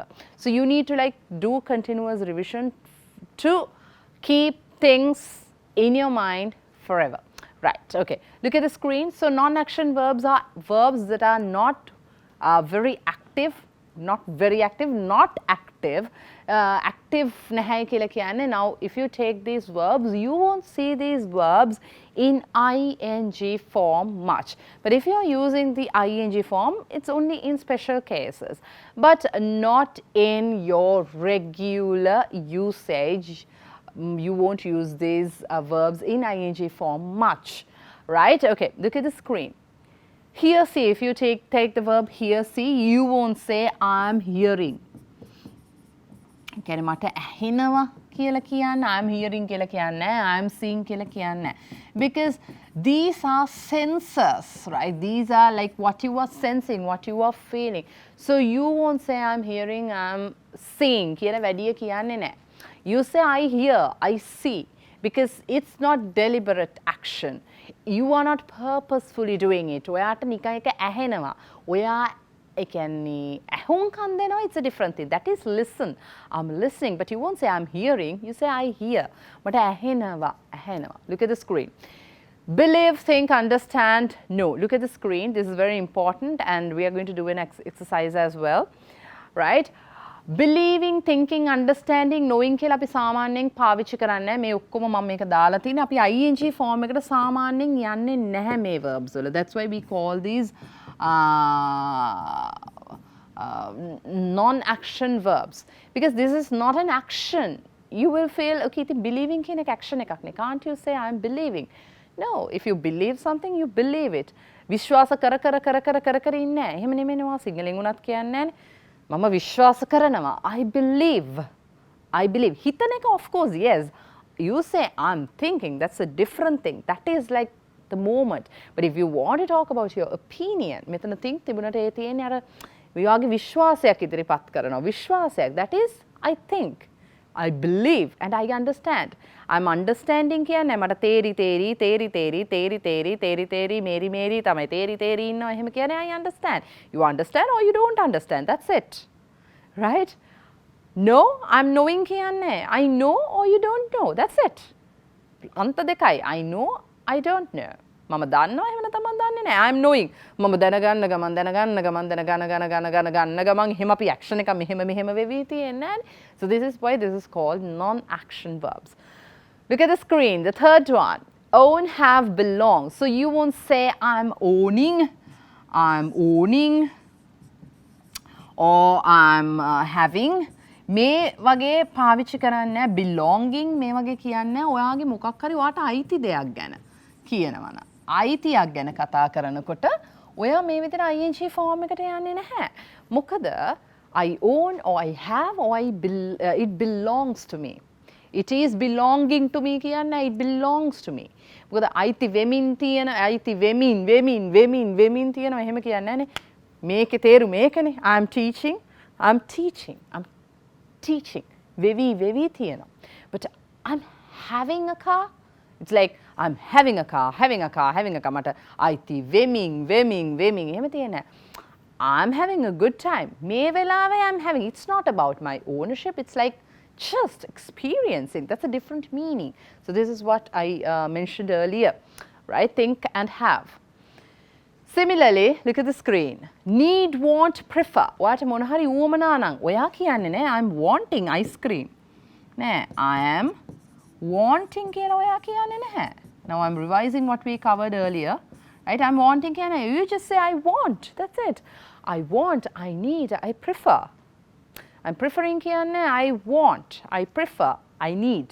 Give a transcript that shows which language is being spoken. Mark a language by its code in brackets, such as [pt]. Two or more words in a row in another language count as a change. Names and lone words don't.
[en] So you need to like do continuous revision to keep things in your mind forever. Right, okay, look at the screen. So non-action verbs are verbs that are not very active, not very active, not active. [si] Active nahay කියලා කියන්නේ. [en] Now if you take these verbs, you won't see these verbs in ing form much, but if you are using the ing form, it's only in special cases, but not in your regular usage. You won't use these verbs in ing form much, right? Okay, look at the screen. Hear, see, if you take the verb hear, see, you won't say I'm hearing. [si] කියන්නේ මට ඇහෙනවා කියලා කියන්න, [en] I'm hearing [si] කියලා කියන්නේ, [en] I'm seeing [si] කියලා කියන්නේ. [en] Because these are senses, right? These are like what you are sensing, what you are feeling. So you won't say I'm hearing, I'm seeing [si] කියලා වැඩිය කියන්නේ නැහැ. [en] You say I hear, I see, because it's not deliberate action. You are not purposefully doing it. [si] ඔයාට නිකන් එක ඇහෙනවා. ඔයා ඒ කියන්නේ ඇහුම්කන් දෙනවා, [en] it's a different thing. That is listen. I'm listening, but you won't say I'm hearing. You say I hear. [si] මට ඇහෙනවා, ඇහෙනවා. [en] Look at the screen. Believe, think, understand, know. Look at the screen. This is very important, and we are going to do an exercise as well, right? Believing, thinking, understanding, knowing [si] කියලා අපි සාමාන්‍යයෙන් පාවිච්චි කරන්නේ. මේ ඔක්කොම මම මේක දාලා තියෙනවා. අපි ing form එකට සාමාන්‍යයෙන් යන්නේ නැහැ මේ verbs වල. [en] That's why we call these non-action verbs, because this is not an action. You will feel okay. [si] ඉතින් believing කියන එක action එකක් නේ. [en] Can't you say I'm believing? No, if you believe something, you believe it. [si] විශ්වාස කර ඉන්නේ. එහෙම නෙමෙයිනවා සිංහලෙන් උනත් කියන්නේ නැහැ. මම විශ්වාස කරනවා. [en] I believe. I believe. [si] හිතන එක, [en] of course, yes. You say I'm thinking. That's a different thing. That is like the moment. But if you want to talk about your opinion, [si] මෙතන think තිබුණට ඒ තියෙන්නේ අර විවාගේ විශ්වාසයක් ඉදිරිපත් කරනවා. විශ්වාසයක්. [en] That is I think. I believe and I understand. I'm understanding [si] කියන්නේ මට තේරි මේරි තමයි තේරි ඉන්නවා එහෙම කියන්නේ [en] I understand. You understand or you don't understand. That's it. Right? No, I'm knowing කියන්නේ I know or you don't know. That's it. [si] අන්ත දෙකයි. [en] I know, I don't know. [si] මම දන්නවා එහෙම නැත්නම් මම දන්නේ නැහැ. [en] I'm knowing. [si] මම දැනගන්න ගමන් එහෙම අපි action එක මෙහෙම වෙවි තියෙන්නේ. [en] So this is why this is called non-action verbs. Look at the screen. The third one. Own, have, belong. So you won't say I'm owning, or I'm having. [si] මේ වගේ පාවිච්චි කරන්නේ belonging මේ වගේ කියන්නේ ඔයාගේ මොකක් හරි ඔයාට අයිති දෙයක් ගැන කියනවනම්. අයිතියක් ගැන කතා කරනකොට ඔයා මේ විදිහට ing form එකට යන්නේ නැහැ. [en] මොකද I own or I have or it belongs to me. It is belonging to me කියන්නේ it belongs to me. [si] මොකද අයිති වෙමින් තියෙන අයිති වෙමින් තියෙනවා එහෙම කියන්නේ නැනේ. මේකේ තේරුම මේකනේ. [en] I'm teaching. [si] වෙවි තියෙනවා. [en] But I'm having a car. It's like I'm having a car. [si] මට අයිති වෙමින් එහෙම තියෙන්නේ. [en] I'm having a good time. [si] මේ වෙලාවේ [en] I'm having. It's not about my ownership. It's like just experiencing. That's a different meaning. So this is what I mentioned earlier, right? Think and have. Similarly, look at the screen. Need, want, prefer. [si] ඔයාට මොන හරි උවමනා නම් ඔයා කියන්නේ නෑ [en] I'm wanting ice cream. [si] නෑ [en] I am wanting [si] කියලා ඔයා කියන්නේ නැහැ. [en] Now I'm revising what we covered earlier. Right? I'm wanting කියන්නේ you just say I want. That's it. I want, I need, I prefer. I'm preferring කියන්නේ I want, I prefer, I need.